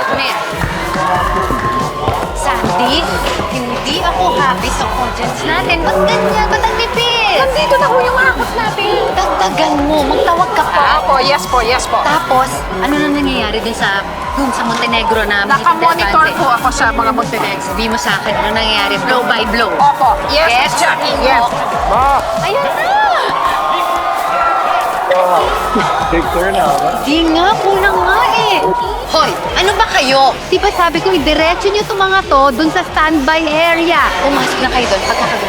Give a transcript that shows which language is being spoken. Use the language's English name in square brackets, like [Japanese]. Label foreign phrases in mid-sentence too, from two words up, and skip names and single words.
[Filipino] Sandy, hindi ako happy sa contents natin. Ba't ganyan? Ba't ang tipid? Nandito na ho yung akot natin. Dagdagan mo. Magtawag ka pa. Yes po. Tapos, ano na nangyayari dun sa Montenegro na Nakamonitor po ako sa mga Montenegro. Sabi mo sa akin, ano nangyayari? [English] Blow by blow. [Filipino] Opo. Yes, Jackie. Yes. Ayun na! Picture na ba? Di nga, kulang nga eh. Hoy, ano ba kayo? Di ba sabi ko, idiretso nyo itong mga to dun sa standby area. Pumasok na kayo doon, pagkakagulo.